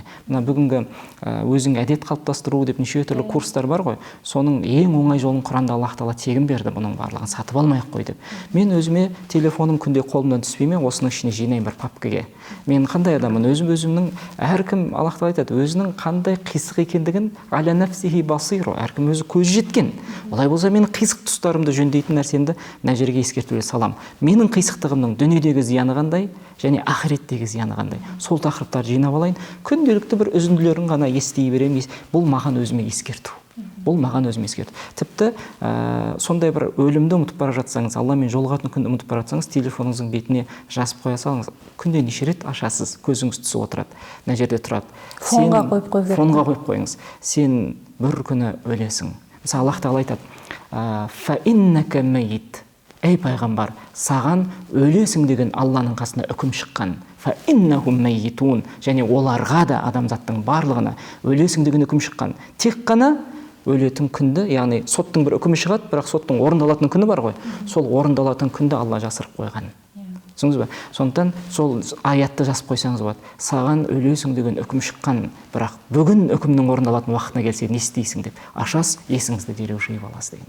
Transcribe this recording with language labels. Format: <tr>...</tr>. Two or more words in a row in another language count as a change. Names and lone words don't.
<kk>Мына бүгінгі өзің әдет қалыптастыру деп неше түрлі курстар бар ғой, соның ең оңай жолын Құранда Аллах Тағала тегін берді, бұның барлығын сатып алмай-ақ қой деп. Мен өзіме телефоным күнде қолымнан түспейме, осының ішіне жинаймын бір папкаге. Мен қандай адамын, өзімнің әркім Аллах Тағала айтады, өзінің қандай қисық екендігін</kk> <ar>على نفسه بصير,</ar> <kk>әркім өзі көз жеткен. Олай болса менің қисық тұстарымды жөндейтін нәрсемді мына жерге ескертуге салам. Менің қисықтығымның дүниедегі зияны қандай және ақыреттегі зияны қандай. Сол тақырыптарды жинап алайын. Күнделікті бір үзінділерін ғана ести беремін. Бұл маған өзіме ескерту. Бұл маған өзім ескерді. Тіпті сондай бір өлімді ұмытып бара жатсаңыз, Алламен жолығатын күнді ұмытып бара жатсаңыз, телефоныңыздың бетіне жазып қоя салыңыз. Күнде неше рет ашасыз, көзіңіз түсіп отырады, мына жерде тұрады. Фонға қойып қойыңыз. Сен бір күні өлесің. Мысалы, Аллах тағала айтады:</kk> <ar>«فإنك ميت».</ar> <kk>Ей пайғамбар, саған өлесің деген Алланың қасына үкім шыққан.</kk> <ar>فإنهم ميتون.</ar> <kk>Және оларға да, адамзаттың барлығына өлесің деген үкім шыққан. Тек қана өлетін күнді, яғни соттың бір үкімі шығады, бірақ соттың орындалатын күні бар ғой. Сол орындалатын күнді Алла жасырып қойған. Түсіндіңіз бе? Сондықтан сол аятты жазып қойсаңыз болады. Саған өлесің деген үкім шыққан, бірақ бүгін үкімнің орындалатын уақытына келсе не істейсің деп, ашасыз, есіңізді дереу жиып аласыз дегенде.</kk>